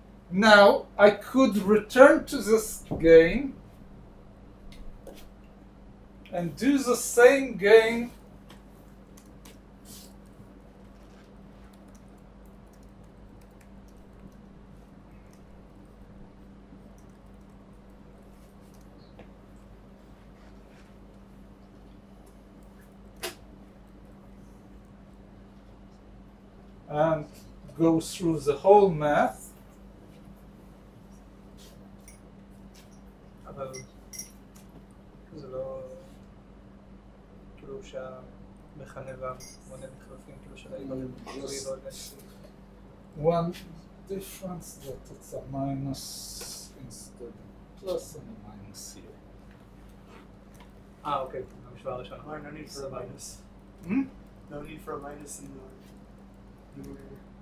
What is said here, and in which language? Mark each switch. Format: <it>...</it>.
<en>Now I could return to this game and do the same game and go through the whole math.</en> <he>אבל זה לא כאילו שהמכנה והמונה מתחלפים, כאילו שהאיברים לא</he> <en>One difference that it's a minus instead of plus and a minus here.</en> <he>אוקיי, המשוואה הראשונה.</he> <en>Why no need for a minus? Hmm? No need for a minus in the numerator.</en>